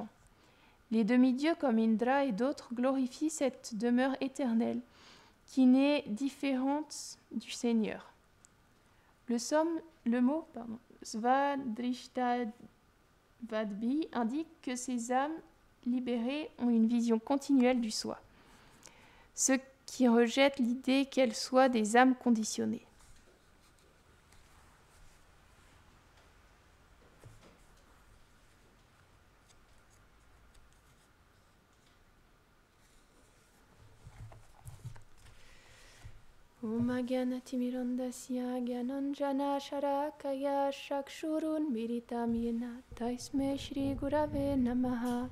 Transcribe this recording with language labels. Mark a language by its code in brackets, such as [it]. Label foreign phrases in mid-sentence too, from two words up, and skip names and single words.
[fr] Les demi-dieux comme Indra et d'autres glorifient cette demeure éternelle qui n'est différente du Seigneur. Le mot Svadrishtavadbi indique que ces âmes libérées ont une vision continuelle du soi, ce qui rejette l'idée qu'elles soient des âmes conditionnées. [sa] ॐ अज्ञानतिमिरान्धस्य ज्ञानाञ्जन शलाकया चक्षुरुन् मीलितम् येन तस्मै श्री गुरवे नमः.